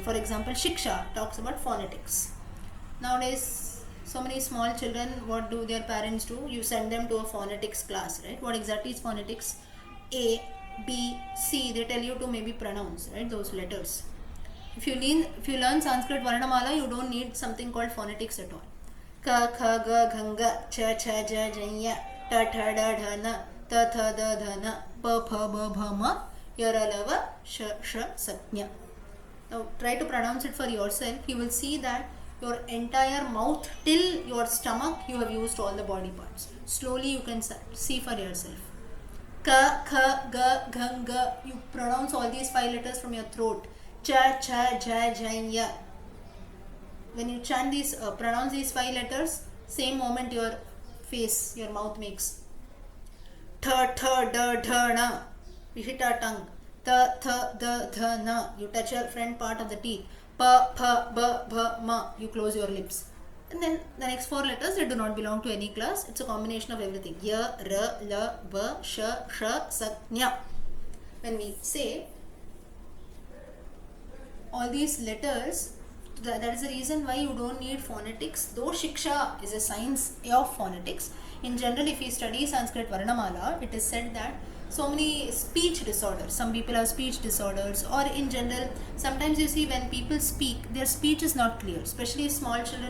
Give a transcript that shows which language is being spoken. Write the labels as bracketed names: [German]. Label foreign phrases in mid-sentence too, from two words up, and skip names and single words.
[English] For example, Shiksha talks about phonetics. Nowadays, so many small children, what do their parents do? You send them to a phonetics class, right? What exactly is phonetics? A, B, C, they tell you to maybe pronounce, right? Those letters. If you learn Sanskrit Varnamala, you don't need something called phonetics at all. [Sanskrit] क, ख, ग, घङ, च, छ, ज, झञ, ट, ठ, ड, ढ, ण, त, थ, द, ध, न, प, फ, ब, भ, म, यर, लव, श, षसञ. [English] Now try to pronounce it for yourself. You will see that your entire mouth till your stomach, you have used all the body parts. Slowly you can see for yourself. [Sanskrit] क, ख, ग, घङ. [English] You pronounce all these 5 letters from your throat. [Sanskrit] च, छ, ज, झञ. [English] When you chant these, pronounce these 5 letters, same moment your face, your mouth makes. [Sanskrit] ट, ठ, ड, ढ, ण. [English] You hit our tongue. [Sanskrit] त, थ, द, ध, न. [English] You touch your front part of the teeth. [Sanskrit] प, फ, ब, भ, म. [English] You close your lips. And then the next 4 letters, they do not belong to any class. It's a combination of everything. [Sanskrit] य, र, ल, व, श, ष, nya. [English] When we say all these letters, that is the reason why you don't need phonetics. Though Shiksha is a science of phonetics, in general, if you study Sanskrit Varnamala, it is said that so many speech disorders, some people have speech disorders, or in general, sometimes you see when people speak, their speech is not clear, especially small children.